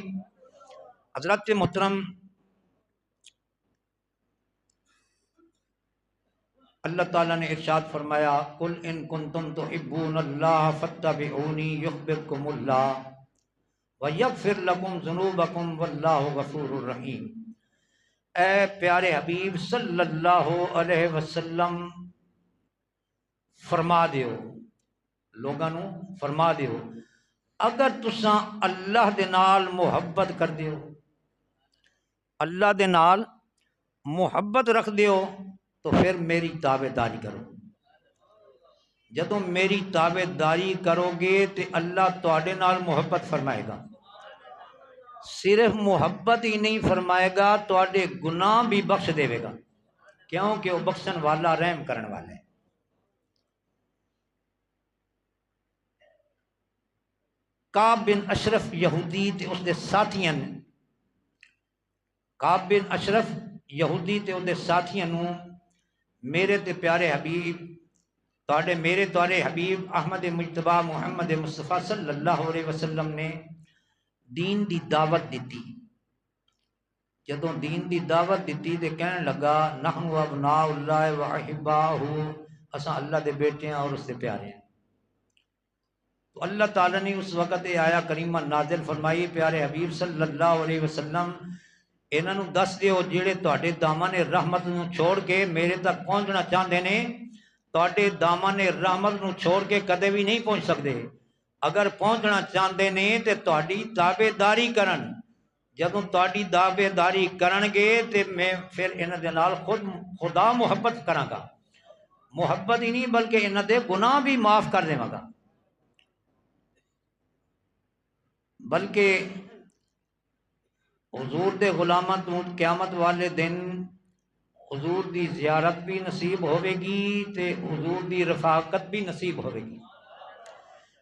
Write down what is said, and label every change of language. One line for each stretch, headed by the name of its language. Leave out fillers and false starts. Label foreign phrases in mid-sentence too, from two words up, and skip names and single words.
Urdu: حضرت محترم اللہ تعالیٰ نے ارشاد فرمایا،
Arabic: قل ان کنتم تحبون اللہ فاتبعونی یحببکم اللہ ویغفر لکم ذنوبکم واللہ غفور الرحیم۔
Punjabi: اے پیارے حبیب
Arabic: صلی اللہ علیہ وسلم
Punjabi: فرما دیو، لوگاں نو فرما دیو، اگر تساں اللہ دے نال محبت کر دیو، اللہ دے نال محبت رکھ دیو، تو پھر میری تابع داری کرو۔ جدوں میری تابع داری کرو گے تو اللہ تواڈے نال محبت فرمائے گا، صرف محبت ہی نہیں فرمائے گا، تواڈے گناہ بھی بخش دے گا، کیونکہ وہ بخشن والا رحم کرن والا ہے۔ کعب بن اشرف یہودی تے اس دے ساتھیاں نے، کعب بن اشرف یہودی تے اس دے ساتھیاں نو میرے تے پیارے حبیب تواڈے میرے تواڈے حبیب احمد مجتبی محمد مصطفیٰ
Arabic: صلی اللہ علیہ وسلم
Punjabi: نے دین دی دعوت دیتی۔ جدوں دین دی دعوت دیتی تے کہنے لگا،
Arabic: نحن ابناء اللہ و احباہ،
Punjabi: اساں اللہ دے بیٹے ہیں اور اس دے پیارے ہیں۔ تو اللہ تعالیٰ نے اس وقت یہ آیا کریمہ نازل فرمائی، پیارے حبیب
Arabic: صلی اللہ علیہ وسلم
Punjabi: انہاں نو دس دیو جڑے تواڈے دامن رحمت نو چھوڑ کے میرے تک پہنچنا چاہتے نے، تواڈے دامن رحمت نو چھوڑ کے کدے بھی نہیں پہنچ سکتے۔ اگر پہنچنا چاہتے نے تے تواڈی تابع داری کرن، جدوں تواڈی تابع داری کرن گے تے میں پھر انہاں دے نال خود خدا محبت کراں گا، محبت ہی نہیں بلکہ انہاں دے گناہ بھی معاف کر دیواں گا۔ بلکہ حضور دے غلاماں تو قیامت والے دن حضور دی زیارت بھی نصیب ہوے گی تے حضور دی رفاقت بھی نصیب ہوے گی۔